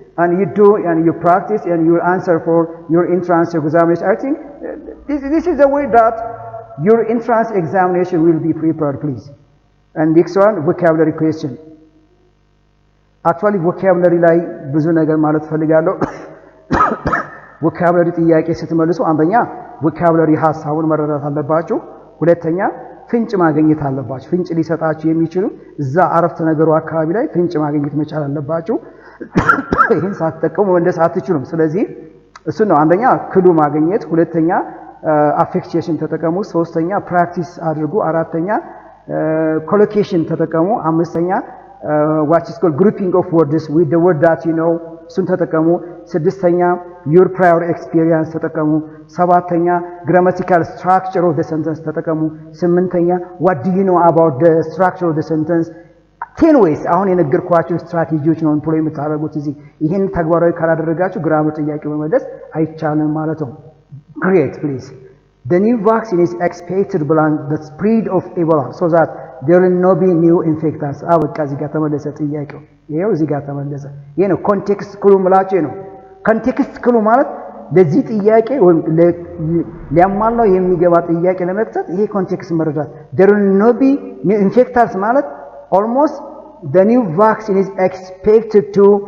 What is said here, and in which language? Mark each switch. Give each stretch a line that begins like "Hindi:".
English: And you do and you practice and you answer for your entrance examination. I think this is the way that your entrance examination will be prepared please. And next one, vocabulary question.
Amharic: Actually vocabulary ላይ ብዙ ነገር ማለት ፈልጋለሁ. vocabulary ጥያቄ ስትመልሱ አንደኛ vocabulary ሐሳቡን መረዳት አለባችሁ. ሁለተኛ ፍንጭ ማግኘት አለባችሁ. ፍንጭ ሊሰጣችሁ የሚችሉ እዛ አረፍተ ነገሩ አካባቢ ላይ ፍንጭ ማግኘት መቻል አለባችሁ. ይሄን ሳትጠቀሙ መመለስ አትችሉም. ስለዚህ እሱ ነው አንደኛ ክሉ ማግኘት፣ ሁለተኛ affixation ተጠቀሙ፣ ሶስተኛ ፕራክቲስ አድርጉ፣ አራተኛ collocation ተጠቀሙ፣ አምስተኛ
English: what is called grouping of words with the word that you know
Amharic: እሱን ተጠቀሙ፣ ስድስተኛ
English: your prior experience
Amharic: ተጠቀሙ፣ ሰባተኛ
English: grammatical structure of the sentence
Amharic: ተጠቀሙ፣ ስምንተኛ
English: what do you know about the structure of the sentence.
Amharic: 10 ways አሁን የነገርኳችሁ ስትራቴጂዎች ነው ኢምፕሎይ የምታደርጉት እዚህ ይሄን ተግባራዊ ካላደረጋችሁ ግራመር ጥያቄ መመለስ አይቻልም ማለት ነው.
English: Great please. The new vaccine is expected beyond the spread of Ebola so that there will not be new infections.
Amharic: አበቃ እዚህ ጋር ተመለሰ ጥያቄው። ይሄው እዚህ ጋር ተመለሰ። ይሄ ነው ኮንቴክስት ክሉ ማለት ነው። ኮንቴክስት ክሉ ማለት ለዚህ ጥያቄ ወይ ሊያሟላው የሚገባ ጥያቄ ለመክተት ይሄ ኮንቴክስት መረዳት
English: there will not be new infections
Amharic: ማለት
English: almost the new vaccine is expected to